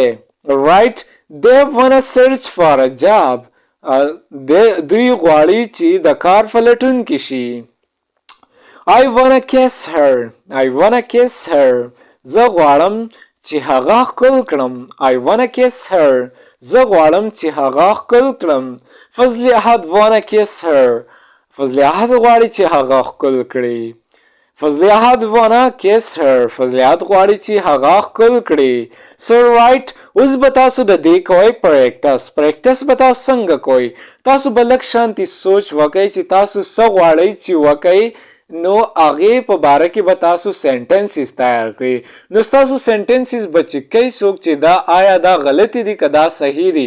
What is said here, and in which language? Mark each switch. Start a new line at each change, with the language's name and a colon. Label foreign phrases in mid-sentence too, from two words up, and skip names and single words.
English: right. they wanna search for a job.
Pashto: دوی غواړي چې د کار په لټون کې شي.
English: I wanna kiss her. I wanna kiss her.
Pashto: زه غواړم چې هغه ښکل کړم.
English: I wanna kiss her.
Pashto: زه غواړم چې هغه ښکل کړم.
English: فضل احد wanna kiss her.
Pashto: فضل احد غواړي چې هغه ښکل کړي.
English: فضل احد wanna kiss her.
Pashto: فضل احد غواړي چې هغه ښکل کړي.
English: so right.
Pashto: اوس به تاسو د دې کوئ پریکټس به تاسو څنګه کوئ؟ تاسو به لږ شانتي سوچ وکئ چې تاسو څه غواړئ چې وکئ. نو هغې په باره کې به تاسو سنټنسز تیار کړئ. نو ستاسو سنټنسز به چک کوئ څوک چې دا آیا دا غلطي دي که دا صحیح دي.